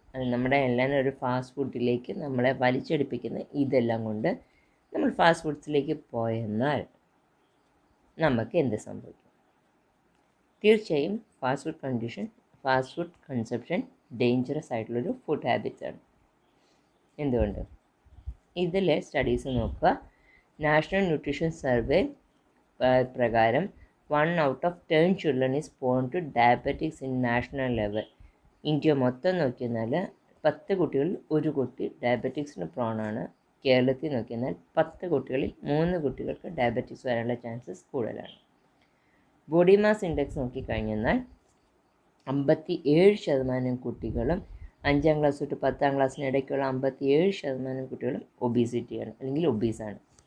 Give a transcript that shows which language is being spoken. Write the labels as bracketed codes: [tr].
[ml] അത് നമ്മുടെ എല്ലാം ഒരു ഫാസ്റ്റ് ഫുഡിലേക്ക് നമ്മളെ വലിച്ചെടുപ്പിക്കുന്ന ഇതെല്ലാം കൊണ്ട് നമ്മൾ ഫാസ്റ്റ് ഫുഡ്സിലേക്ക് പോയെന്നാൽ നമുക്ക് എന്ത് സംഭവിക്കും? തീർച്ചയായും ഫാസ്റ്റ് ഫുഡ് കൺസപ്ഷൻ ഡേഞ്ചറസ് ആയിട്ടുള്ളൊരു ഫുഡ് ഹാബിറ്റ്സാണ്. എന്തുകൊണ്ട്? ഇതിലെ സ്റ്റഡീസ് നോക്കുക. നാഷണൽ ന്യൂട്രീഷൻ സർവേ പ്രകാരം [en] 1 out of 10 children is prone to diabetics in national level. [ml] India മൊത്തം നോക്കിയെന്നാൽ 10 കുട്ടികളിൽ 1 കുട്ടി ഡയബറ്റിക്സിന് പ്രോണാണ്. കേരളത്തിൽ നോക്കിയെന്നാൽ 10 കുട്ടികളിൽ 3 കുട്ടികൾക്ക് ഡയബറ്റിക്സ് വരാനുള്ള ചാൻസസ് കൂടുതലാണ്. ബോഡി മാസ് ഇൻഡെക്സ് നോക്കിക്കഴിഞ്ഞാൽ 57% കുട്ടികളും 5ാം ക്ലാസ് തൊട്ട് 10ാം ക്ലാസ്സിനിടയ്ക്കുള്ള 57% കുട്ടികളും ഒബീസിറ്റിയാണ് അല്ലെങ്കിൽ ഒബീസാണ്.